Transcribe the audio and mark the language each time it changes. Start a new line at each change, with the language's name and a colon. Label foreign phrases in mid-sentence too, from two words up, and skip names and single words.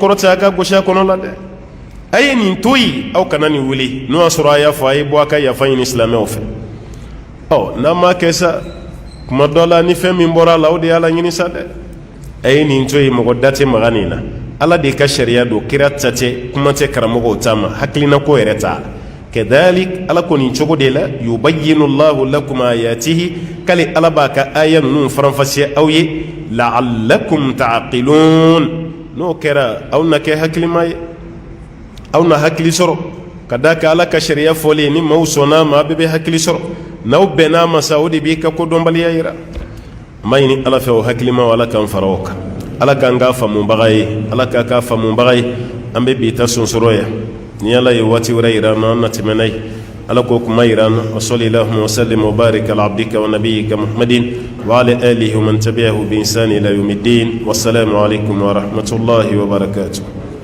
Bambara: kɔrɔ tɛ a ka gosi a kɔnɔ la dɛ a ye nin to yen aw kana nin wuli n'o y'a sɔrɔ a y'a fɔ a ye bɔ a ka yafa ɲini silamɛw fɛ n'an m'a kɛ sa kuma dɔ la ni fɛn min bɔra a la o de y'a la ɲini sa dɛ a ye nin to yen mɔgɔ da tɛ maga nin na ala de ka sariya don kira ta tɛ kuma tɛ karamɔgɔw ta ma hakilina ko yɛrɛ t'a la kadhalik ala ko nin cogo de la
Arabic: يبين الله لكم آياته
Bambara: kale ala b'a ka aya ninnu faranfasiya aw ye
Arabic: لعلكم تعقلون
Bambara: n'o kɛra aw na kɛ hakilima ye aw na hakili sɔrɔ ka da ka ala ka sariya fɔlen ni maaw sɔnna ma a bɛɛ bɛ hakili sɔrɔ n'aw bɛnna ma sa o de b'i ka kodɔnbaliya yira ma ɲini ala fɛ o hakilima ala k'an fara o kan ala k'an k'a faamubaga ye ala k'a k'a faamubaga ye an bɛ bi ta sonsoro yan ni ala ye waati wɛrɛ yira an na an na tɛmɛ n'a ye ala k'o kuma yira an na
Arabic: وصلى الله وسلم وبارك على عبدك ونبيك محمد وعلى آله ومن تبعه بإحسان إلى يوم الدين والسلام عليكم ورحمة الله وبركاته